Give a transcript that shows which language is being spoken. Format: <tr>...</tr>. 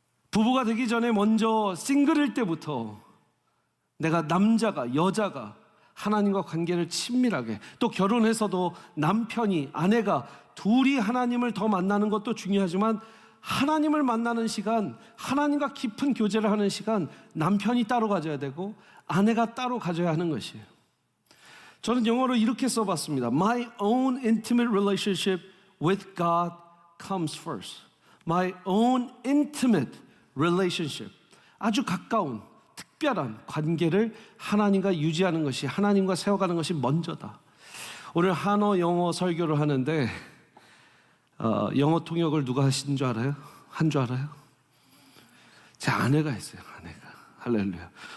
<ko>부부가 되기 전에 먼저 싱글일 때부터 내가 남자가, 여자가 하나님과 관계를 친밀하게, 또 결혼해서도 남편이, 아내가 둘이 하나님을 더 만나는 것도 중요하지만 하나님을 만나는 시간, 하나님과 깊은 교제를 하는 시간, 남편이 따로 가져야 되고 아내가 따로 가져야 하는 것이에요. 저는 영어로 이렇게 써봤습니다.</ko> <en>My own intimate relationship with God comes first. My own intimate relationship.</en> <ko>아주 가까운 특별한 관계를 하나님과 유지하는 것이, 하나님과 세워가는 것이 먼저다. 오늘 한어 영어 설교를 하는데 영어 통역을 누가 하신 줄 알아요? 한 줄 알아요? 제 아내가 했어요. 아내가. 할렐루야.</ko>